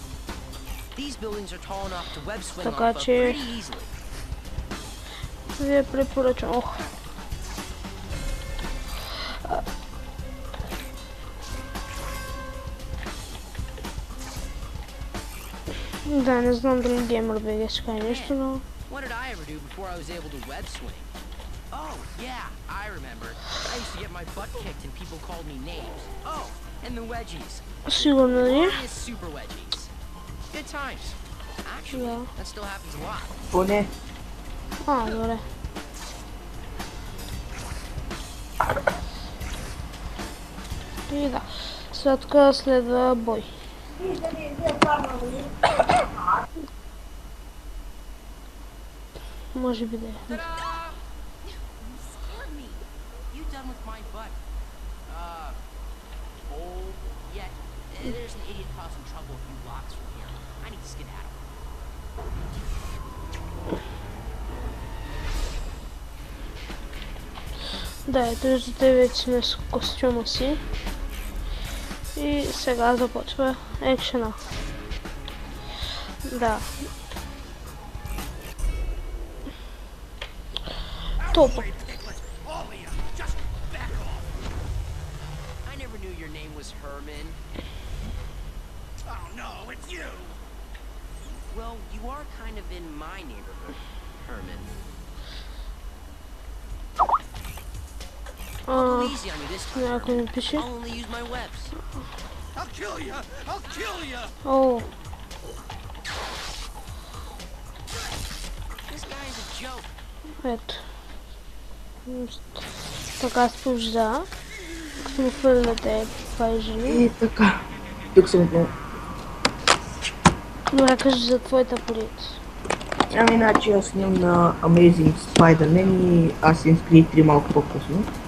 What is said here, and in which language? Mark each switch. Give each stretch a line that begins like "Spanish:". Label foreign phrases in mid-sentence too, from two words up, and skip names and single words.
Bulgarian: Така че ви я препоръчвам. Да, не знам дали GamerBG ще каже нещо, но...
English: Oh, yeah, I remember. I used to get my butt kicked and people called me names. Oh, and the wedgies. Сигурно ли? Glorious super wedgies. Good times. Actually, that still happens a lot.
Bulgarian: Поне. Добре. И да. След това следва бой. Може би да е.
English: Ta-da! You scared me. You done with my butt? Oh, yeah. There's an idiot causing trouble a few blocks from here. I need to skedaddle.
Bulgarian: Да, ето виждате вече сме с костюма си. И сега започва екшена. Да. Топа.
English: I never knew your name was Herman. Oh no, it's you! Well, you are kind of in my neighborhood, Herman. I'll go easy on you this time,
Bulgarian: Някой ми
English: Herman.
Bulgarian: пише.
English: I'll only use my webs. I'll kill ya! I'll kill ya!
Bulgarian: О,
English: This guy is a joke.
Bulgarian: ето. Така се побеждава. Като му хвърляте пайжени. И така. Тук съм го. Добре, кажи за твоята полиция. Ами, иначе аз снимам на Amazing Spider-Man и Assassin's Creed 3 малко по-късно.